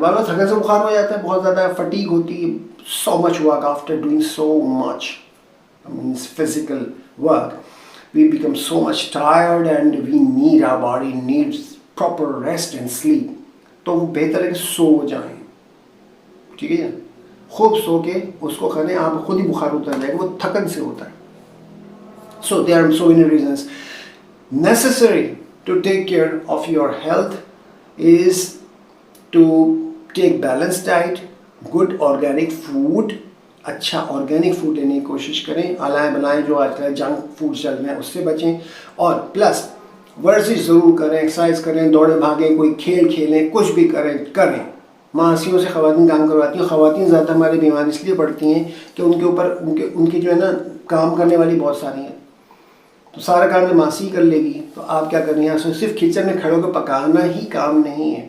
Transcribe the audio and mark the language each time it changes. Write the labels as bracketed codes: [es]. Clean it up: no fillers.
[ur] بار بار تھکن سے بخار ہو جاتا ہے, بہت زیادہ فٹیگ ہوتی ہے, [en] So much work after doing so much physical work, we become so much tired and we need, our body needs proper rest and sleep. [ur] تو وہ بہتر ہے کہ سو جائیں, ٹھیک ہے, خوب سو کے اس کو کریں, آپ خود ہی بخار اتر جائے گا, وہ تھکن سے ہوتا ہے. [en] So there are so many reasons. Necessary to take care of your health is to take balanced diet, good organic food. [ur] اچھا آرگینک فوڈ لینے کی کوشش کریں, علائیں بلائیں جو آج کل جنک فوڈ چل رہے ہیں اس سے بچیں, اور پلس ورزش ضرور کریں, ایکسرسائز کریں, دوڑیں بھاگیں, کوئی کھیل کھیلیں, کچھ بھی کریں. ماسیوں سے خواتین کام کرواتی ہیں. خواتین زیادہ ہمارے بیمار اس لیے پڑتی ہیں کہ ان کے اوپر ان کی جو ہے نا کام کرنے والی بہت ساری ہیں, تو سارا کام جو ماسی کر لے گی تو آپ کیا کرنی ہے, صرف کچن میں کھڑے ہو کے پکانا ہی کام نہیں ہے.